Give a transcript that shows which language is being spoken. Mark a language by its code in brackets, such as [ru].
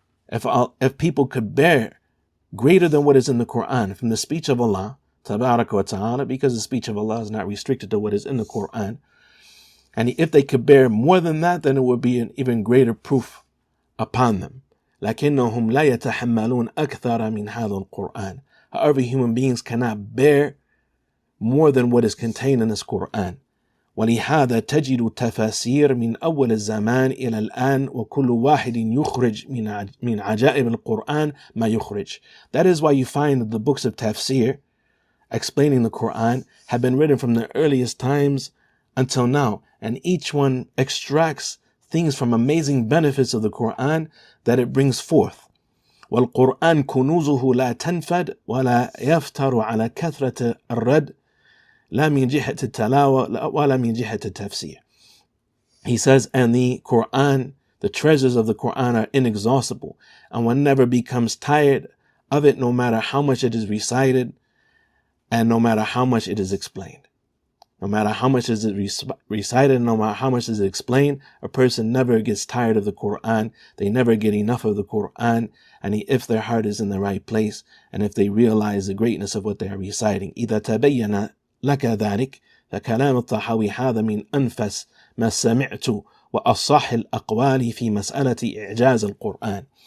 [en] If people could bear greater than what is in the Quran from the speech of Allah, Tabarak wa Ta'ala, because the speech of Allah is not restricted to what is in the Quran, and if they could bear more than that, then it would be an even greater proof upon them. [ar] لَكِنَّهُمْ لَا يَتَحَمَّلُونَ أَكْثَرَ مِنْ هَذَا الْقُرْآنِ. [en] However, human beings cannot bear more than what is contained in this Quran. [ar] ولهذا تجد تفاسير من أول الزمان إلى الآن وكل واحد يخرج من عجائب القرآن ما يخرج. [en] That is why you find that the books of tafsir explaining the Quran have been written from the earliest times until now, and each one extracts things from amazing benefits of the Quran that it brings forth. [ar] والقرآن كنوزه لا تنفد ولا يفتر على كثرة الرد لا من جهة التلاوة ولا من جهة التفسير. [en] He says, and the Quran, the treasures of the Quran are inexhaustible, and one never becomes tired of it, no matter how much it is recited and no matter how much it is explained. No matter how much is it recited, no matter how much is it explained, a person never gets tired of the Quran. They never get enough of the Quran, and if their heart is in the right place, and if they realize the greatness of what they are reciting. [ar] إذا تبين لك ذلك فكلام الطحاوي هذا من أنفس ما سمعت وأصح الأقوال في مسألة إعجاز القرآن.